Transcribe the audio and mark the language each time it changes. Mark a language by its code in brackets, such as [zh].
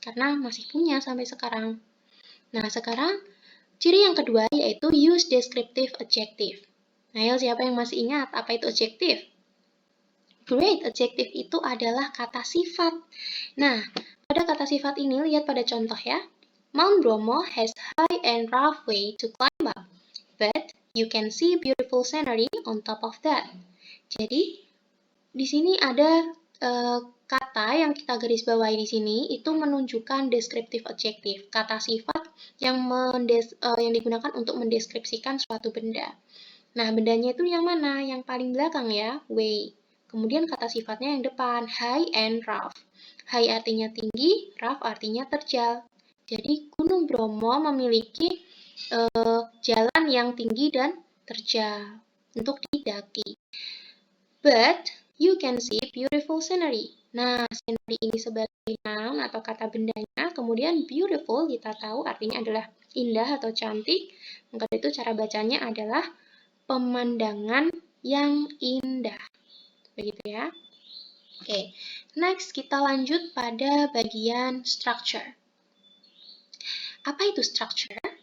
[id] Karena masih punya sampai sekarang. Nah, sekarang ciri yang kedua yaitu [en] use descriptive adjective. [id] Nah, siapa yang masih ingat apa itu adjective? Great, adjective itu adalah kata sifat. Nah, pada kata sifat ini lihat pada contoh ya. [en] Mount Bromo has high and rough way to climb up, but you can see beautiful scenery on top of that. [id] Jadi, di sini ada kata yang kita garis bawahi di sini itu menunjukkan descriptive adjective, kata sifat yang digunakan untuk mendeskripsikan suatu benda. Nah, bendanya itu yang mana? Yang paling belakang ya, way. Kemudian kata sifatnya yang depan, [en] high and rough. [id] High artinya tinggi, rough artinya terjal. Jadi, Gunung Bromo memiliki jalan yang tinggi dan terjal untuk didaki. [en] But you can see beautiful scenery. [id] Nah, scenery ini sebagai noun atau kata bendanya, kemudian beautiful kita tahu artinya adalah indah atau cantik. Maka itu cara bacanya adalah pemandangan yang indah. Begitu ya. Oke, next kita lanjut pada bagian structure. Apa itu structure?